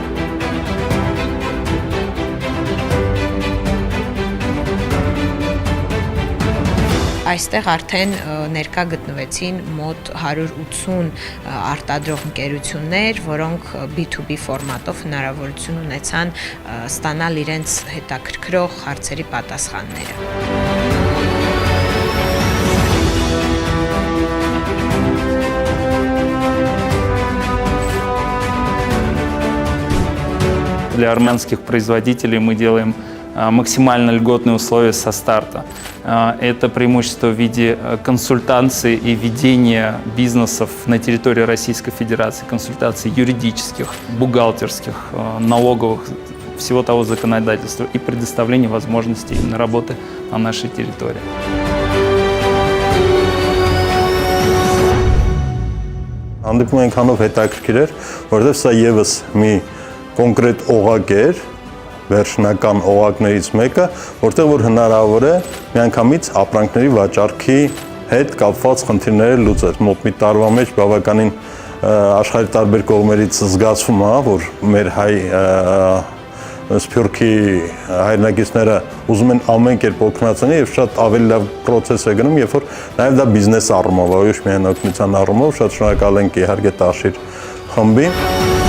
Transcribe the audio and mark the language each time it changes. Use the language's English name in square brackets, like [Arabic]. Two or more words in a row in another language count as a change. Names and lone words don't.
[Armenian] Այստեղ արդեն ներկա գտնվեցին մոտ 180 արտադրող ընկերություններ, որոնք B2B ֆորմատով հնարավորություն ունեցան ստանալ իրենց հետաքրքրող հարցերի պատասխանները։ [Russian] Для армянских производителей мы делаем максимально льготные условия со старта. Это преимущество в виде консультаций и ведения бизнесов на территории Российской Федерации, консультаций юридических, бухгалтерских, налоговых, всего того законодательства и предоставления возможностей именно работы на нашей территории. [Armenian] Հանդիպումը այնքանով հետաքրքիր էր, որովհետև սա ևս մի կոնկրետ օղակ էր, վերջնական օղակներից մեկը, որտեղ որ հնարավոր է միանգամից ապրանքների վաճառքի հետ կապված խնդիրները լուծել։ Մոտ մի տարվա մեջ բավականին աշխարհի տարբեր կողմերից զգացվում է, որ մեր հայ սփյուռքի հայրենակիցները ուզում են ամեն կերպ օգնածանի եւ շատ ավելի լավ process է գնում, երբ որ նաեւ դա բիզնես առումով, ոչ միայն օգնության առումով, շատ շնորհակալ ենք իհարկե Տաշիր խմբին։